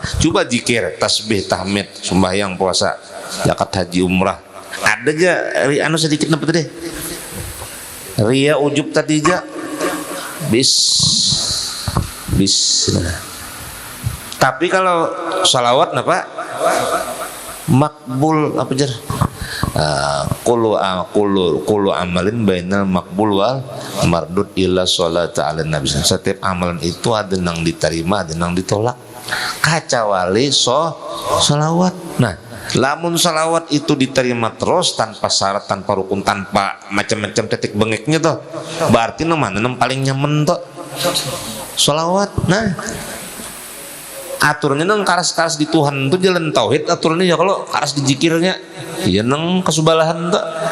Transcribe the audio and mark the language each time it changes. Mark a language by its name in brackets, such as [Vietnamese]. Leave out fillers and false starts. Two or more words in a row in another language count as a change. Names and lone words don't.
[Banjar] Coba zikir, tasbih, tahmid, sembahyang, puasa, zakat, haji, umrah, ada aja anu sedikit apa tadi? Riya, ujub tadi aja, bis. Tapi kalau salawat apa? Makbul apa jar? [Arabic] Kulu amalin bainal makbul wal mardud illa sholata ala nabi. [Banjar] Setiap amalan itu ada yang diterima, ada yang ditolak. Kacawali salawat. Nah, lamun salawat itu diterima terus tanpa syarat, tanpa rukun, tanpa macam-macam titik bengeknya tuh, berarti mana paling nyaman tuh salawat. Nah, aturannya nang karas-karas di Tuhan tuh jalan tauhid aturannya ya, kalau karas di zikirnya ya nang kesubalahan tuh.